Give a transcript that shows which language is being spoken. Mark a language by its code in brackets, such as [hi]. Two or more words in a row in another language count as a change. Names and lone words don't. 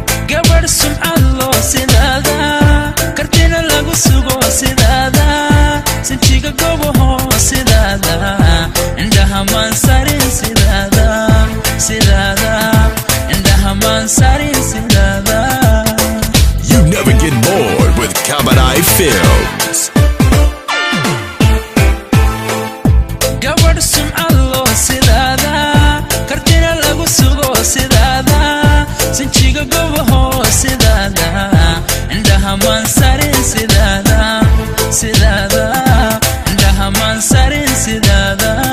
[so] Gabadh sumcad loo sidaada, kartina lagu sugo sidaada, sinjiga goboho sidaada, indhaha maan sarin sidaada, sidaada, indhaha maan sarin sidaada. [en] You never get bored with Kabadai Films. [so] Gabadh sumcad loo sidaada, kartina lagu sugo sidaada, sinjiga goboho sidaada, indhaha maan sarin sidaada, sidaada, indhaha maan sarin sidaada.